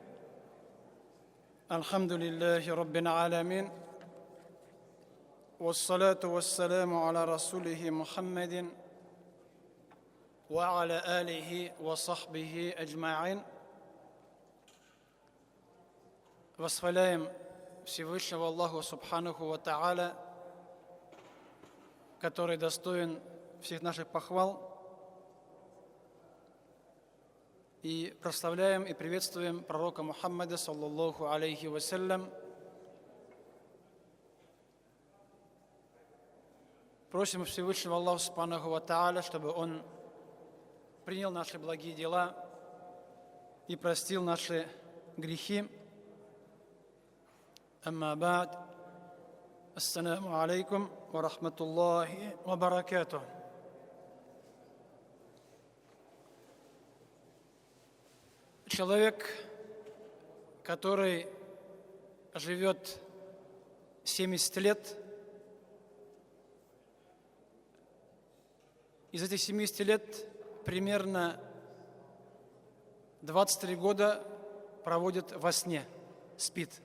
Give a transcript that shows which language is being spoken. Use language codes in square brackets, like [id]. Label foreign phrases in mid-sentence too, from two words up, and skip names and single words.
[ar] الحمد لله رب العالمين، والصلاة والسلام على رسوله محمد وعلى آله وصحبه أجمعين. [ru] Восхваляем Всевышнего Аллаху [ar] سبحانه وتعالى, [ru] который достоин всех наших похвал, и прославляем и приветствуем пророка Мухаммада, [ar] صلى الله عليه وسلم. [ru] Просим Всевышнего Аллаха [ar] سبحانه وتعالى, [ru] чтобы Он принял наши благие дела и простил наши грехи. [ar] أما بعد. السلام عليكم ورحمة الله وبركاته. [ru] Человек, который живет 70 лет, из этих 70 лет примерно 23 года проводит во сне, спит.